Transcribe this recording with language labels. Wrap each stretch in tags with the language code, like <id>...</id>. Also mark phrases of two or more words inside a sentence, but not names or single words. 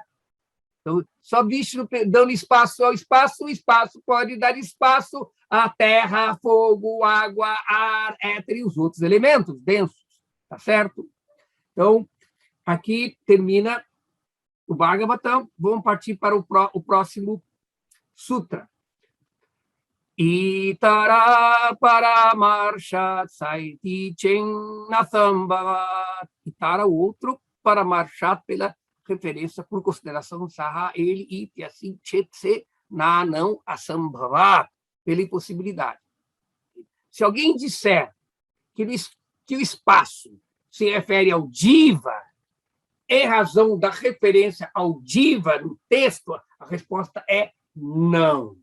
<pt>Então, só Vishnu dando espaço ao espaço, o espaço pode dar espaço à terra, fogo, água, ar, éter e os outros elementos densos. Tá certo? Então, aqui termina o Bhagavatam. Vamos partir para o próximo sutra.</pt> <sa>इतर परामर्शात् सेति चेन्नासम्भवात्.</sa> <pt>Itara, o outro, paramarshat, pela referência, por consideração, saha, ele, iti, assim, chetse, na, não, asambhavat, pela impossibilidade. Se alguém disser que o espaço se refere ao diva, em razão da referência ao diva no texto, a resposta é não.</pt>